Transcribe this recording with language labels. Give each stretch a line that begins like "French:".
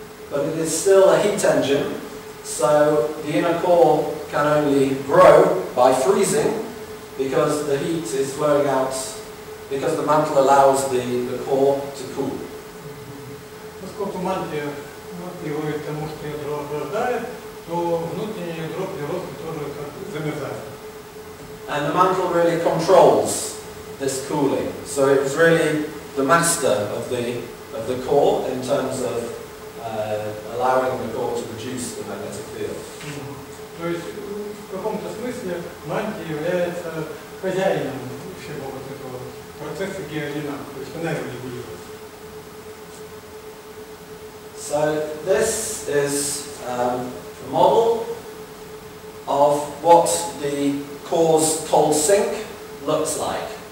English: But it is still a heat engine, so the inner core can only grow by freezing because the heat is flowing out, because the mantle allows the core to cool.
Russian: Поскольку мантия приводит к тому, что ядро охлаждает, то внутреннее ядро при росте тоже как замерзает.
English: And the mantle really controls this cooling, so it's really the master of the core in terms of allowing the core to produce the magnetic field.
Russian: То есть в каком-то смысле мантия является хозяином всего вот этого процесса геодинамики, то есть она его регулирует.
English: So this is a model of what the core's cold sink looks like.